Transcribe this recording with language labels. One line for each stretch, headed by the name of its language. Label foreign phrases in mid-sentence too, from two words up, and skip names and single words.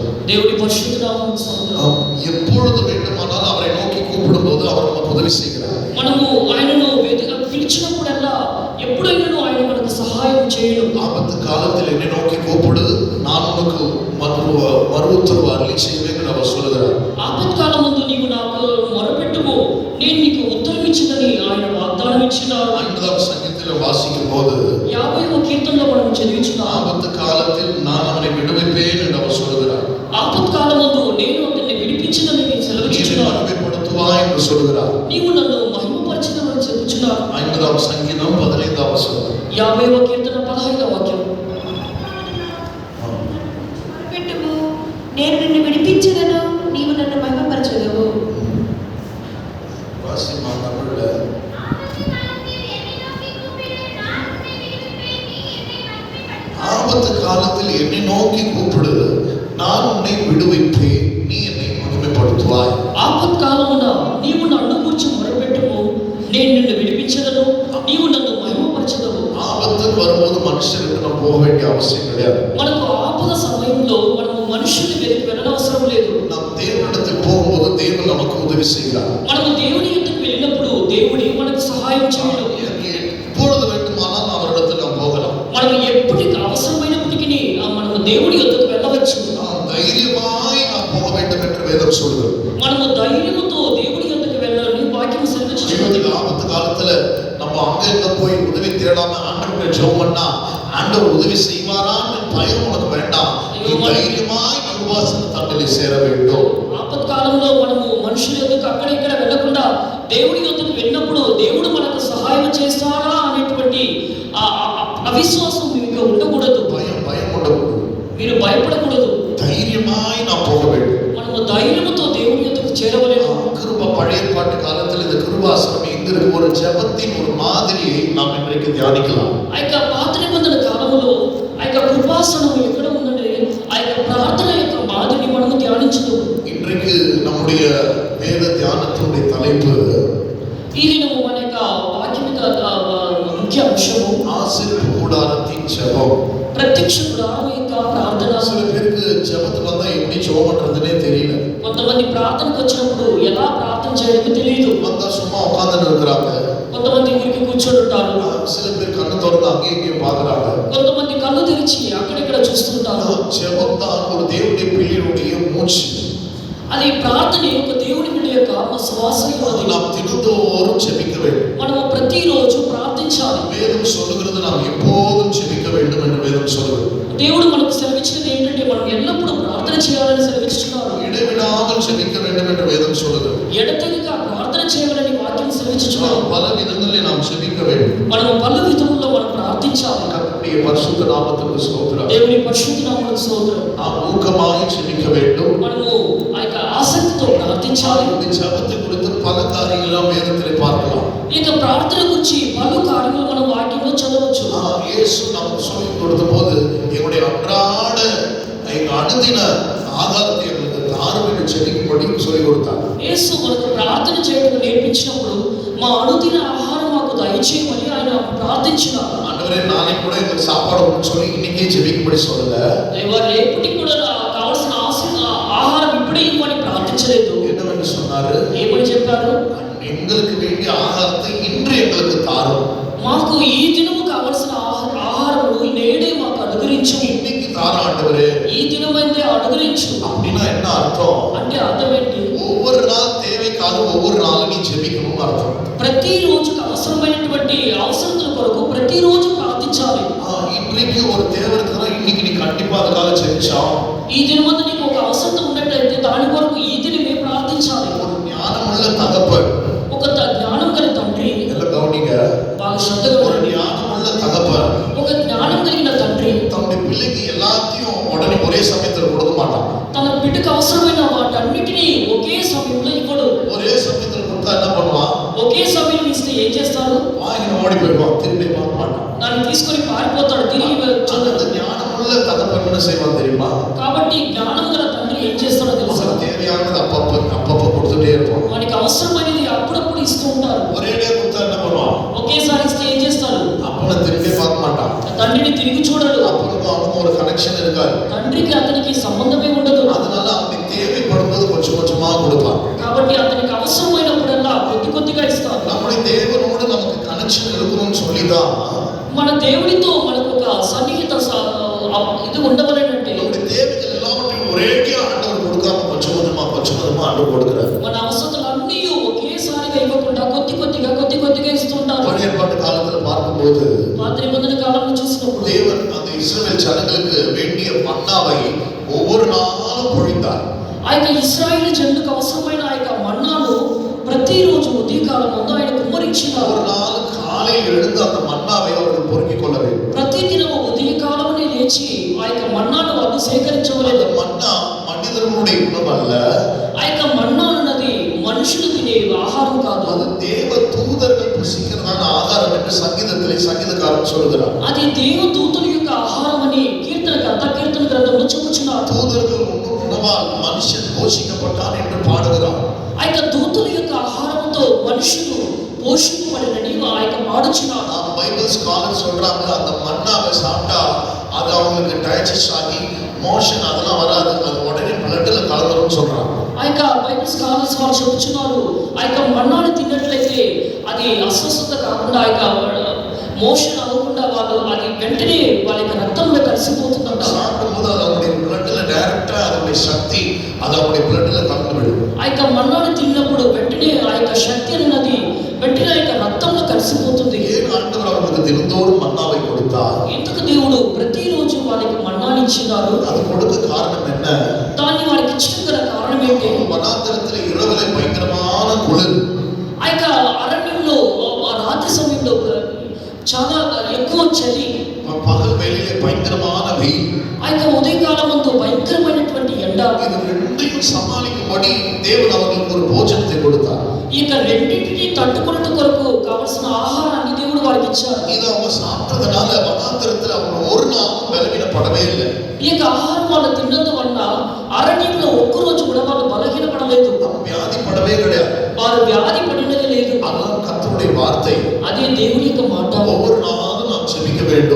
Telugu: దేవుని పరిశుద్ధ నామమునకు స్తోత్రం.
Tamil: எப்பொழுது வேண்டுமானால் அவரை நோக்கி கூப்பிடும்போது அவர் நமக்கு உதவி செய்கிறார்.
Telugu: మనము ఆయనను పిలిచినప్పుడల్లా ఎప్పుడైనా ఆయన మనకు సహాయం చేయడం.
Tamil: ஆபத்து காலத்தில் என்னை நோக்கி கூப்பிடு, நான் உனக்கு மறு உத்தரவு அருளி செய்வேன் என்று அவர் சொல்லுகிறார்.
Telugu: ఆపత్కాలం ముందు నీవు నాకు మొరపెట్టుము, నేను నీకు ఉత్తరం ఇచ్చిందని ఆయన వాగ్దానం ఇచ్చినారు.
Tamil: 50వ సంగీతంలో వాసిக்கும் போது
Telugu: 50వ కీర్తనలో మనం చదివించున్నాం.
Tamil: ஆபத்து காலத்தில் நான் அவனை விடுவிப்பேன் என்று அவர் சொல்லுகிறார்.
Telugu: ఆపత్కాలం ముందు నేను అతన్ని విడిపించినని నేను సెలవిచ్చుచున్నాను.
Tamil: மகிமைப்படுத்துவாய் என்று சொல்லுகிறார்.
Telugu: నీవు నన్ను మహిమపరచునని చెప్పుచున్నాను. 50వ సంగీతం 15వ వచనం. 50వ కీర్తన 15వ వాక్యం. మొరపెట్టుము, నేను నిన్ను విడిపించెదను, నీవు నన్ను మహిమపరచెదవు.
Tamil: வாசிமா தமிழ்ல ஆபத்து காலத்தில் என்னை நோக்கி கூப்பிடு, நான் உன்னை விடுவிப்பேன், நீ என்னை மகிமைப்படுத்துவாய்.
Telugu: ఆపత్కాలమున నీవు నన్ను గూర్చి మొరపెట్టుము, నేను నిన్ను విడిపించెదను, నీవు నన్ను మహిమపరచెదవు.
Tamil: ஆபத்து வரும்போது மனுஷனுக்கு நம்ம போக வேண்டிய அவசியம் கிடையாது.
Telugu: మనకు ఆపద సమయంలో మనము మనుషుని వెతికి వెళ్ళనవసరం లేదు.
Tamil: நாம் தேவனிடத்தில் போகும்போது தேவன் நமக்கு உதவி செய்கிறார்.
Telugu: మనము దేవుని యొద్దకు వెళ్ళినప్పుడు దేవుడే మనకు సహాయం చేయడం.
Tamil: எப்பொழுது வேண்டுமானால் அவரிடத்தில் நாம் போகலாம்.
Telugu: మనము ఎప్పటికి అవసరమైనప్పటికీ మనము దేవుడి యొద్దకు వెళ్ళవచ్చు.
Tamil: தைரியமாய் நாம் போக வேண்டும் என்று வேதம் சொல்கிறது.
Telugu: మనము ధైర్యముతో దేవుడి యొద్దకు వెళ్ళాలని వాక్యం సెలవిస్తుంది.
Tamil: ஆபத்து காலத்துல நம்ம அங்க இங்க போய் உதவி தேடாம ஆண்டவரை ஜெபம் பண்ணா ஆண்டவர் உதவி செய்வாரான்னு பயம் உனக்கு வேண்டாம். நீ தைரியமாய் கருவாசன தண்ணிலே சேர வேண்டும்.
Telugu: ఆపత్కాలంలో మనము మనుషుల యొద్దకు అక్కడ ఇక్కడ వెళ్ళకుండా దేవుడి యొద్దకు వెళ్ళినప్పుడు దేవుడు మనకు సహాయం చేస్తాడా అనేటువంటి అవిశ్వాసం మీకు ఉండకూడదు. భయం ఉండకూడదు. మీరు భయపడకూడదు.
Tamil: தைரியமாய் நாம் போக வேண்டும்.
Telugu: మనము ధైర్యముతో దేవుని యొద్దకు చేరవలెను.
Tamil: கிருப பழைய ஏற்பாட்டு காலத்தில் இந்த கிருபாசனம் எங்க இருக்கு? ஒரு ஜெபத்தின் ஒரு மாதிரியை நாம் இன்றைக்கு தியானிக்கலாம்.
Telugu: ఆ యొక్క పాత నిబంధన కాలంలో ఆ యొక్క కృపాసనం ఎక్కడ ఉందంటే ఆ యొక్క ప్రార్థన యొక్క మాదిరిని మనము ధ్యానించుదాం.
Tamil: இன்றைக்கு நம்முடைய வேத தியானத்தினுடைய தலைப்பு
Telugu: ఇది మన యొక్క వాక్యం యొక్క ముఖ్య అంశము
Tamil: ஆசீர்வாத கூடாரத்தின் ஜெபம்.
Telugu: ప్రత్యక్ష గుడారం యొక్క ప్రార్థన.
Tamil: சில பேருக்கு ஜெபத்துக்கு வந்தா எப்படி ஜெபம் பண்றதுன்னே தெரியல.
Telugu: కొంతమంది ప్రార్థనకు వచ్చినప్పుడు ఎలా ప్రార్థన చేయాలో తెలియదు.
Tamil: வந்தா சும்மா உட்கார்ந்துட்டு இருக்கிறாங்க.
Telugu: కొంతమంది ఊరికి కూర్చొని ఉంటారు.
Tamil: சில பேர் கண்ணு திறந்து அங்கே இங்கே பார்க்கறாங்க.
Telugu: కొంతమంది కళ్ళు తెరిచి అక్కడిక్కడ చూస్తుంటారు.
Tamil: ஜெபம் தான் ஒரு தேவனுடைய பிள்ளையுடைய மூச்சு.
Telugu: అది ప్రార్థన ఒక దేవుని బిడ్డ యొక్క శ్వాస.
Tamil: நாம் தினந்தோறும் ஜெபிக்க வேண்டும்.
Telugu: మనము ప్రతిరోజు ప్రార్థించాలి.
Tamil: வேதம் சொல்லுகிறது நாம் எப்போதும் ஜெபிக்க வேண்டும் என்று வேதம் சொல்லுகிறது.
Telugu: దేవుడు మనకు సెలవిచ్చినది ఏంటంటే మనం ఎల్లప్పుడూ ప్రార్థన చేయాలని సెలవిస్తున్నారు.
Tamil: இடைவிடாமல் ஜெபிக்க வேண்டும் என்று வேதம் சொல்லுகிறது.
Telugu: ఎడతెగక ప్రార్థన చేయాలని వాక్యం సెలవిస్తున్నారు.
Tamil: பல విధங்களில் நாம் ஜெபிக்க வேண்டும்.
Telugu: మనం పలు విధముల్లో మనం ప్రార్థించాలి.
Tamil: கர்த்தருடைய பரிசுத்த நாமத்துக்கு ஸ்தோத்திரம்.
Telugu: దేవుని పరిశుద్ధ నామమునకు స్తోత్రం.
Tamil: நாம் ஊக்கமாய் ஜெபிக்க வேண்டும்.
Telugu: మనము ఆ యొక్క ఆసక్తితో ప్రార్థించాలి.
Tamil: இந்த ஜெபத்தை குறித்து பல காரியங்கள் வேதத்திலே பார்க்கலாம்.
Telugu: ఈ యొక్క ప్రార్థన గురించి పలు కార్యములు మనం వాక్యంలో చదవచ్చు.
Tamil: இயேசு நமக்கு சொல்லிக் கொடுத்த போது எங்களுடைய அன்றாட எங்க அனுதின ஆகாரத்தை எங்களுக்கு தாரும் என்று ஜெபிக்கும்படி சொல்லிக் கொடுத்தார்.
Telugu: యేసు మనకు ప్రార్థన చేయడం నేర్పించినప్పుడు మా అనుదిన ఆహారం మాకు దయచేయమని ఆయన ప్రార్థించినారు.
Tamil: ஆண்டவரே நாளைக்கு கூட இந்த சாப்பாடு ஒன்று சொல்லி இன்னைக்கே ஜெபிக்கும்படி சொல்லல.
Telugu: దేవా రేపటికి కూడా కావాల్సిన ఆహారం ఇప్పుడే ఇవ్వని ప్రార్థించలేదు.
Tamil: என்னவென்று சொன்னாரு?
Telugu: ఏమని చెప్పారు?
Tamil: எங்களுக்கு வேண்டிய ஆகாரத்தை இன்று எங்களுக்கு தாரும்.
Telugu: మాకు ఈ దినము కావాల్సిన ఆహారము నేడే మాకు అనుగ్రహించు.
Tamil: இன்னைக்கு தாரும் ஆண்டவரே.
Telugu: ఈ దినమైతే అనుగ్రహించు.
Tamil: அப்படின்னா என்ன அர்த்தம்?
Telugu: అంటే అర్థం ఏంటి?
Tamil: ஒவ்வொரு நாள் தேவைக்காக ஒவ்வொரு நாளும் நீ ஜெபிக்கணும்னு அர்த்தம்.
Telugu: ప్రతిరోజుకు అవసరమైనటువంటి అవసరతల కొరకు ప్రతిరోజు ప్రార్థించాలి.
Tamil: இன்றைக்கு ஒரு தேவை இருக்குன்னா இன்னைக்கு நீ கண்டிப்பா அதுக்காக ஜெபிச்சா.
Telugu: ఈ దినమందు నీకు ఒక అవసరత ఉన్నట్లయితే దాని కొరకు ఈ దినమే ప్రార్థించాలి.
Tamil: ஒரு ஞானமுள்ள தகப்பன்,
Telugu: ఒక జ్ఞానం గల తండ్రి,
Tamil: எல்லாம் கவனிங்க,
Telugu: బాగా శ్రద్ధగా
Tamil: ஒரு
Telugu: వినండి.
Tamil: ஞானமுள்ள தகப்பன்
Telugu: ఒక జ్ఞానం కలిగిన తండ్రి
Tamil: தன்னுடைய பிள்ளைக்கு எல்லாத்தையும் உடனே ஒரே சமயத்தில் கொடுக்க மாட்டான்.
Telugu: తన బిడ్డకు అవసరమైన వాటన్నిటినీ ఒకే సమయంలో ఇవ్వడు.
Tamil: ஒரே சமயத்தில் கொடுத்தா என்ன பண்ணுவான்?
Telugu: ఒకే సమయం ఇస్తే ఏం చేస్తాడు?
Tamil: வாங்கின ஓடி போயிடுவான், திரும்பி பார்க்க மாட்டான்.
Telugu: దాన్ని తీసుకొని పారిపోతాడు, తిరిగి
Tamil: அந்த ஞானமுள்ள தகப்பன் என்ன செய்வான் தெரியுமா?
Telugu: కాబట్టి జ్ఞానం గల తండ్రి ఏం చేస్తాడో తెలుసా?
Tamil: அவனுக்கு தேவையானது அப்பப்ப கொடுத்துட்டே இருப்பான்.
Telugu: వానికి అవసరమైనది అప్పుడప్పుడు ఇస్తూ ఉంటారు.
Tamil: ஒரேடியா கொடுத்தா என்ன பண்ணுவான்?
Telugu: ఒకేసారి ఇస్తే ఏం చేస్తాడు?
Tamil: அப்பனை திரும்பி பார்க்க மாட்டான்.
Telugu: తండ్రిని తిరిగి చూడడు.
Tamil: அப்பனுக்கும் அவனுக்கும் ஒரு கனெக்ஷன் இருக்காது.
Telugu: తండ్రికి అతనికి సంబంధమే ఉండదు.
Tamil: அதனால அவனுக்கு தேவைப்படும்போது கொஞ்சம் கொஞ்சமா கொடுப்பான்.
Telugu: కాబట్టి అతనికి అవసరమైనప్పుడల్లా కొద్ది కొద్దిగా ఇస్తాడు.
Tamil: நம்முடைய தேவனோடு நமக்கு கனெக்ஷன் இருக்கணும்னு சொல்லிதான்
Telugu: మన దేవుడితో మనకు ఒక సన్నిహిత ఇది ఉండవలేనంటే
Tamil: நம்முடைய தேவைகள் எல்லாவற்றையும் ஒரேடியா ஆண்டவர் கொடுக்காம கொஞ்சம் கொஞ்சமா ஆண்டவர் கொடுக்கிறார்.
Telugu: మన అవసరతలన్నీ ఒకేసారిగా ఇవ్వకుండా కొద్ది కొద్దిగా ఇస్తుంటారు.
Tamil: பழைய ஏற்பாட்டு காலத்துல பார்க்கும்போது
Telugu: పాత నిబంధన కాలంలో చూసినప్పుడు
Tamil: தேவன் அந்த இஸ்ரவேல் ஜனங்களுக்கு வேண்டிய மன்னாவை ஒவ்வொரு நாளும் பொழிந்தார்.
Telugu: ఆ యొక్క ఇశ్రాయేలు జనులకు అవసరమైన ఆ యొక్క మన్నాను ప్రతిరోజు ఉదయకాలం ముందు ఆయన కుమ్మరించినారు.
Tamil: ஒரு நாள் காலையில் எழுந்து அந்த மன்னாவை அவர்கள் பொறுக்கிக் கொள்ள வேண்டும்.
Telugu: ప్రతిదినము ఉదయకాలమునే లేచి ఆ యొక్క మన్నాను వారు సేకరించవలేదు.
Tamil: அந்த மன்னா மனிதர்களுடைய உணவு அல்ல.
Telugu: ఆ యొక్క మన్నా అన్నది మనుషులు తినే ఆహారం కాదు.
Tamil: அது தேவ தூதர்கள் புசிக்கிறதான ஆகாரம் என்று சங்கீதக்காரன் சொல்கிறார்.
Telugu: అది దేవదూతుల యొక్క ఆహారం అని కీర్తన గ్రంథంలో చెప్పుచున్నారు.
Tamil: தூதர்கள் உணவால் மனுஷன் போஷிக்கப்பட்டான் என்று பாடுகிறார்.
Telugu: ఆ యొక్క దూతుల యొక్క ఆహారంతో మనుషులు పోషింపబడినని ఆ యొక్క పాడుచున్నారు.
English: Bible scholar
Tamil: சொல்றாங்க அந்த மன்னாவை சாப்பிட்டா அது அவங்களுக்கு டைஜஸ்ட் ஆகி மோஷன் அதெல்லாம் வராது, அது உடனே பிளட்ல கலந்துரும் சொல்றாங்க.
Telugu: ఆ యొక్క
English: Bible scholars
Telugu: వారు చెబుతున్నారు ఆ యొక్క మన్నాను తిన్నట్లయితే అది అస్వస్థత కాకుండా ఆ యొక్క మోషన్ అవ్వకుండా వాళ్ళు అది వెంటనే వాళ్ళ యొక్క రక్తంలో కలిసిపోతుందంట.
Tamil: சாப்பிடும்போது அது அவங்களுடைய பிளட்ல டைரக்டா அதோட சக்தி அது அவங்களுடைய பிளட்ல கலந்து விடும்.
Telugu: ఆ యొక్క మన్నాను తిన్నప్పుడు వెంటనే ఆ యొక్క శక్తి అన్నది వెంటనే ఆ యొక్క రక్తంలో కలిసిపోతుంది.
Tamil: ஏன் ஆண்டவர் அவங்களுக்கு தினந்தோறும் மன்னாவை கொடுத்தார்?
Telugu: ఎందుకు దేవుడు ప్రతిరోజు వాళ్ళకి మన్నాను ఇచ్చినారు?
Tamil: அது கொடுக்க காரணம் என்ன?
Telugu: దాన్ని వారికి ఇచ్చడం గల కారణం ఏంటి?
Tamil: வனாந்தரத்தில் இரவுல பயங்கரமான குளிர்.
Telugu: ఆ యొక్క అరణ్యంలో ఆ రాత్రి సమయంలో చాలా ఎక్కువ చలి,
Tamil: பகல் வேளையிலே பயங்கரமான வெயில்.
Telugu: ఆ యొక్క ఉదయకాలమందు భయంకరమైనటువంటి ఎండ.
Tamil: இது ரெண்டையும் சமாளிக்கும்படி தேவன் அவர்களுக்கு ஒரு போஜனத்தை கொடுத்தார்.
Telugu: ఈ యొక్క రెండింటిని తట్టుకున్నట్టు కొరకు కావలసిన ఆహారాన్ని దేవుడు వారికి ఇచ్చారు.
Tamil: இது அவங்க சாப்பிட்டதுனால வனாந்தரத்தில் அவங்க ஒரு நாளும் பலவீனப்படவே இல்லை.
Telugu: ఈ యొక్క ఆహారం వాళ్ళు తిన్నందు వలన అరణ్యంలో ఒక్కరోజు కూడా వాళ్ళు బలహీనపడలేదు,
Tamil: வியாதிப்படவே கிடையாது.
Telugu: వారు వ్యాధి పడినది లేదు.
Tamil: அதான் கர்த்தருடைய வார்த்தை.
Telugu: అదే దేవుని యొక్క మాట.
Tamil: ஒவ்வொரு நாளும் நாம் ஜெபிக்க வேண்டும்.